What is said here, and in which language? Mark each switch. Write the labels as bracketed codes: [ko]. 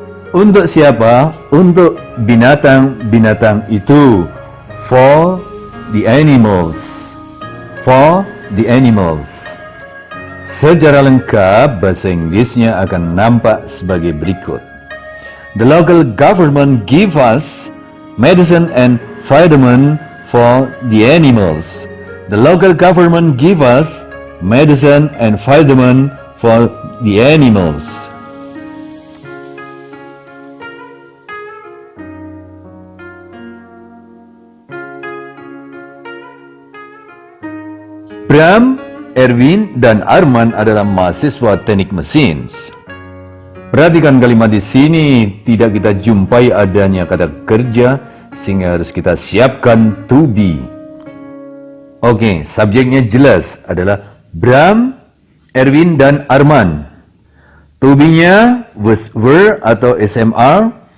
[id] Untuk siapa? Untuk binatang-binatang itu. [en] For the animals. For the animals. [id] Secara lengkap, bahasa Inggrisnya akan nampak sebagai berikut. [en] The local government give us medicine and vitamin for the animals. The local government give us medicine and vitamin for the animals. [id] Bram, Erwin, dan Arman adalah mahasiswa teknik mesin. Perhatikan kalimat di sini, tidak kita jumpai adanya kata kerja, sehingga harus kita siapkan to be. Oke, subjeknya jelas adalah Bram, Erwin, dan Arman. To be-nya was were atau SMR.